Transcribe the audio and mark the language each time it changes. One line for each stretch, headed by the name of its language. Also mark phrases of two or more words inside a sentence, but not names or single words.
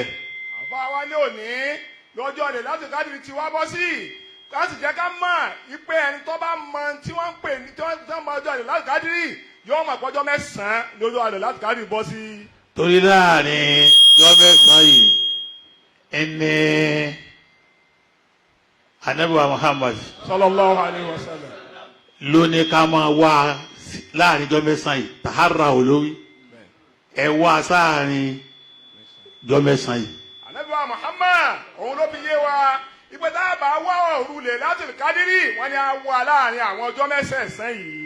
Yoruba: àbá wa ní òní lọ́jọ́ Laylatul Qadri tí wá bọ́ sí ká sì jẹ́ ká mọ̀ ipe ẹni tó bá mọ tí wọ́n ń pè ní tí wọ́n mọ ọjọ́ Laylatul Qadri yóò mọ̀ pọ́jọ́ 9 lọ́jọ́ Laylatul Qadri bọ́ sí. Torí láàrin ọjọ́ 9 yìí ẹni Ànábì wa Muhammad
Arabic: صلى الله عليه وسلم
Yoruba: ló ní ká máa wá láàrin ọjọ́ 9 yìí tàhárà olórí ẹ wá sáàrin ọjọ́ 9 yìí. Ànábì wa Muhammad òun ló fi yé wa ìpè tá a bá wá òru Laylatul Qadri wọ́n ní a wà láàrin àwọn ọjọ́ 9 yìí.